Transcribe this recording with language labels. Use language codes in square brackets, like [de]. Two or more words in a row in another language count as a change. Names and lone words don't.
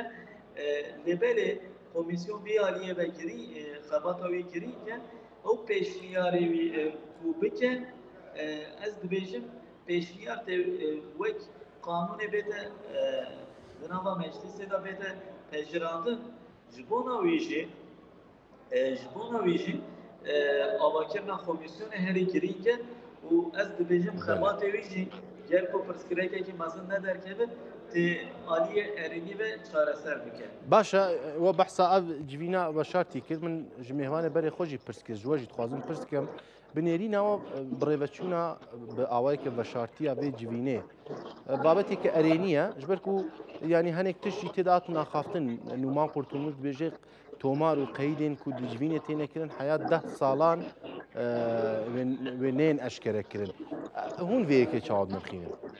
[ku] Lêbelê komisyon vî aliyê ve xebata wî girînke ew pêşniyarê wî ku bike ez dibêjim pêşniyar tê wek qanûnê bête di nava meclisê da bête pejirandin ji bo navê jî avakirina komisyonê herî girînke û ez dibêjim xebatê wî jî gel ku pirsgirêkekî mezin nederkeve tê aliyê erînî ve çareser bike. باشە وە بەحسا ئەv جوینا بە شارتی کرد من ji mêvanê berê xwe jî pirs kir ji we jî dixwazim pirs bikim bi nêrînawa birêveçûna bi awayeke veşartiya vê civînê babeteke erênî ye ji ber ku yanî hinek tişt jî têda hatû naxaftin Numan Qurtulmuş dibêje tomar û qeydên ku di civînê têne kirin heya 10 salan wê nên eşkere kirin hûn vê yekê çawa dinirxînin